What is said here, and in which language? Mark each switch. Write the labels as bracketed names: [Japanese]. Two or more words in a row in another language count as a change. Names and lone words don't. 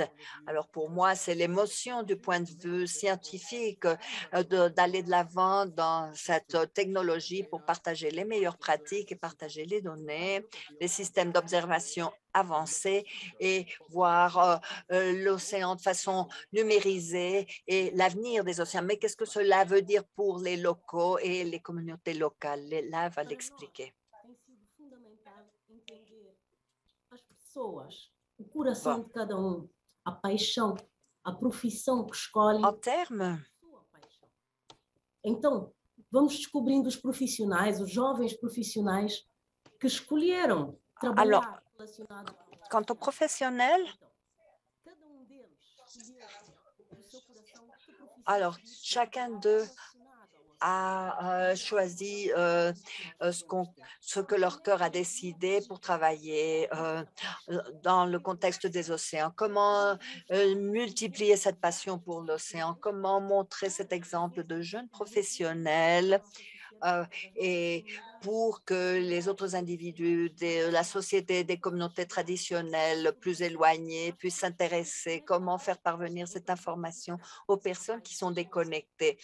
[French] Alors pour moi, c'est l'émotion du point de vue scientifique d'aller de l'avant dans cette technologie pour partager les meilleures pratiques et partager les données, les systèmes d'observation avancés et voir l'océan de façon numérisée et l'avenir des océans. Mais qu'est-ce que cela veut dire pour les locaux et les communautés locales? Là, va l'expliquer. [Portuguese] tem sido fundamental entender as pessoas, o coração [French] Bon. [Portuguese] de cada a paixão, a profissão que escolhe, [French] En termes, [Portuguese] a sua paixão. Então, vamos descobrindo os profissionais, os jovens profissionais que escolheram [French] alors, [Portuguese] trabalhar relacionado [French] quant aux professionnels, [Portuguese] cada deles escolheu do seu coração que profissão [French] alors chacun d'eux a choisi ce que leur cœur a décidé pour travailler dans le contexte des océans. Comment multiplier cette passion pour l'océan? Comment montrer cet exemple de jeunes professionnels et pour que les autres individus de la société, des communautés traditionnelles plus éloignées puissent s'intéresser, comment faire parvenir cette information aux personnes qui sont déconnectées.